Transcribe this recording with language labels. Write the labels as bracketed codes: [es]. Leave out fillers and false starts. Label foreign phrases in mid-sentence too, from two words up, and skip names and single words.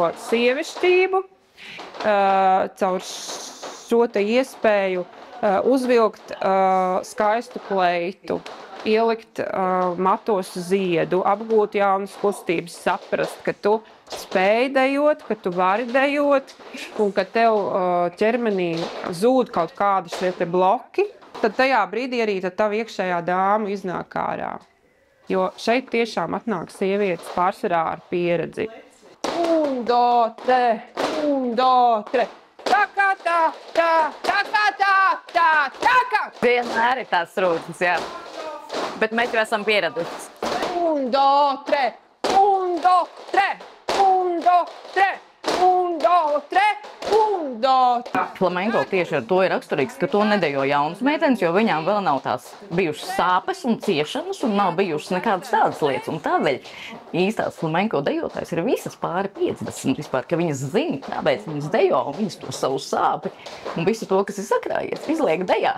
[lv] sievišķību, caur šo te iespēju uzvilkt skaistu kleitu, ielikt matos ziedu, apgūt jaunas kustības, saprast, ka tu spēj dejot, ka tu vari dejot un ka tev ķermenī zūd kaut kādi šie te bloki, tad tajā brīdī arī tava iekšējā dāma iznāk ārā. Jo šeit tiešām atnāk sievietes pārsvarā ar pieredzi. [it] Un, do, tre, [lv] tā kā tā, tā kā tā, tā kā. Vienmēr ir tās rūtas, jā. Bet mēs jau esam pieradušas. [it] Un, do, tre, un, do, tre, un, do, tre, un, do, tre, un, do. [lv] Flamenko tieši ar to ir raksturīgs, ka to nedejo jaunas meitenes, jo viņām vēl nav tās bijušas sāpes un ciešanas un nav bijušas nekādas tādas lietas. Un tādēļ īstās flamenko dejotājs ir visas pāri 50 vispār, ka viņas zina, kāpēc viņas dejo un viņas to savu sāpi un visu to, kas ir sakrājies, izliek dejā.